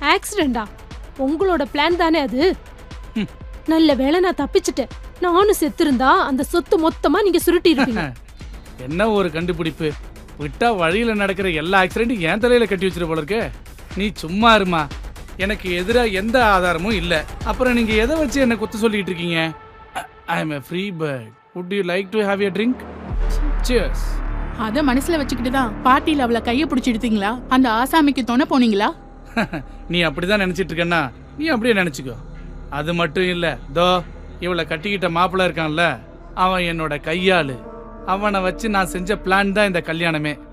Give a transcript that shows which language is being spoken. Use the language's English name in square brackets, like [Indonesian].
[Tamil] ஆக்சிடென்டா? உங்களோட பிளான் தானே அது? நல்ல வேளை நான் தப்பிச்சிட்டேன். நானும் செத்திருந்தா அந்த சொத்து மொத்தமா நீங்க சுருட்டி இருப்பீங்க. என்ன ஒரு கண்டுபிடிப்பு! விட்டா வழியில நடக்கிற எல்லா ஆக்சிடென்ட்டும் என் தலையில கட்டி வச்சிரு போல இருக்கு. நீ சும்மா இருமா. எனக்கு எதிராக எந்த ஆதாரமும் இல்ல. அப்புறம் நீங்க எதை வச்சு என்ன குத்து சொல்லிட்டு இருக்கீங்க? [English] I am a free bird. Would you like to have a drink? Cheers. [Tamil] அத மனசுல வச்சுக்கிட்டு தான் பார்ட்டில அவளை கைய பிடிச்சி எடுத்தீங்களா? அந்த ஆசாமிக்கு துணை போனீங்களா? நீ அப்படிதான் நினைச்சிட்டு இருக்கன்னா நீ அப்படியே நினைச்சுக்கோ. அது மட்டும் இல்ல, தோ இவளை கட்டிக்கிட்ட மாப்பிள்ள இருக்கான்ல, அவன் என்னோட கையாளு. அவனை வச்சு நான் செஞ்ச பிளான் தான் இந்த கல்யாணமே.